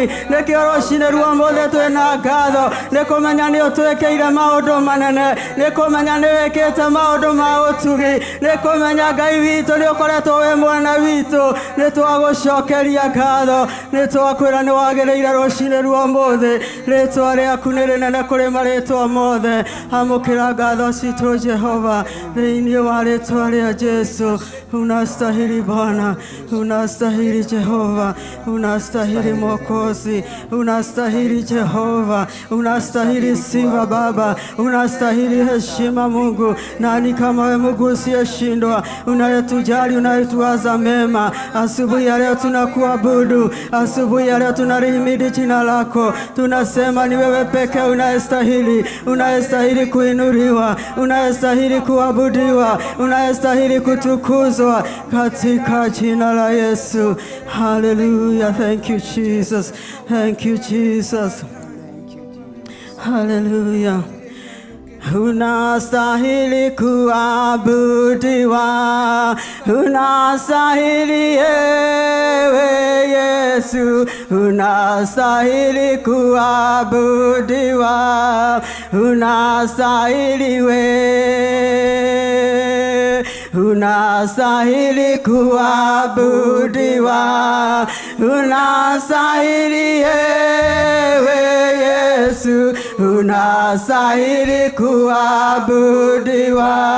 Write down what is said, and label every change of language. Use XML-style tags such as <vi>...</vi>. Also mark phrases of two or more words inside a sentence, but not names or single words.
<ki>Nĩkĩo rũcinĩ rwa mũthĩ twĩna ngatho, nĩ kũmenya nĩ ũtwĩkĩire maũndũ manene, nĩ kũmenya nĩ wĩkĩte maũndũ ma ũtugi, nĩ kũmenya Ngai witũ nĩ ũkoretwo wĩ mwena witũ. Nĩ twagũcokeria ngatho, nĩ twakwĩra nĩ wagĩrĩire rũcinĩ rwa mũthĩ. Rĩtwa rĩaku nĩ rĩnene kũrĩ marĩtwa mothe. Amũkĩra ngatho citũ Jehova thĩinĩ wa rĩtwa rĩa Jesu.</ki> <sw>Unastahili Bwana, unastahili Jehova, unastahili Mwokozi, unastahili Jehova, unastahili sifa Baba, unastahili heshima Mungu. Nani kama wewe Mungu usiyeshindwa, unayetujali, unayetuwaza mema. Asubuhi ya leo tunakuabudu, asubuhi ya leo tunalihimidi jina lako. Tunasema ni wewe pekee unayestahili, unayestahili kuinuliwa, unayestahili kuabudiwa, unayestahili kutukuzwa katika jina la Yesu.</sw> <en>Hallelujah. Thank you Jesus. Thank you Jesus.</en> <sw>Hallelujah. Unastahili kuabudiwa, unastahili ewe Yesu, unastahili kuabudiwa, unastahili unastahili kuabudiwa, unastahili ewe Yesu, unastahili kuabudiwa,</sw>